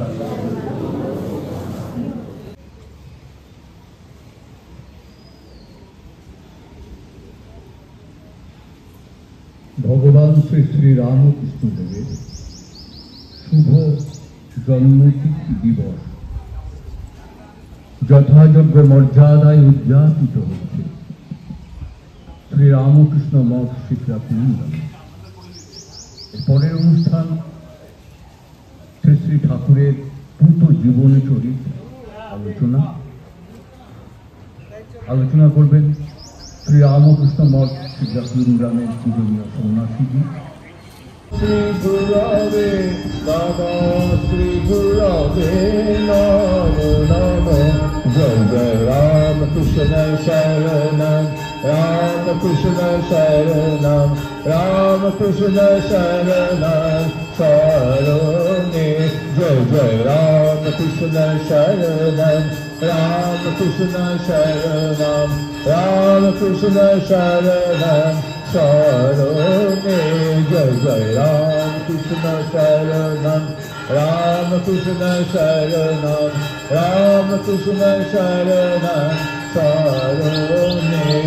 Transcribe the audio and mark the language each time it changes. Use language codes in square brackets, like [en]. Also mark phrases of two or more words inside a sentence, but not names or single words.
[bn] ভগবান শ্রী শ্রী রামকৃষ্ণ দেবের শুভ জন্মতিথি দিবস যথাযোগ্য মর্যাদায় উদযাপিত হচ্ছে শ্রী রামকৃষ্ণ মঠ শিক্ষা বৃন্দাবনে। পরের অনুষ্ঠান শ্রী শ্রী ঠাকুরের পূত জীবনী চরিত আলোচনা করবেন শ্রী রামকৃষ্ণ মঠ শিক্ষা বৃন্দাবনের পূজনীয় সন্ন্যাসীজি। [sa] श्री गुरवे नमो श्री गुरवे नमो नमो। जय जय राम कृष्ण शरणं राम कृष्ण शरणं राम कृष्ण शरणं शरणे। जय जय राम कृष्ण शरणं राम कृष्ण शरणं राम कृष्ण शरणं शरणे। जय जय राम कृष्ण शरणं राम कृष्ण शरणं राम कृष्ण शरणं शरणे।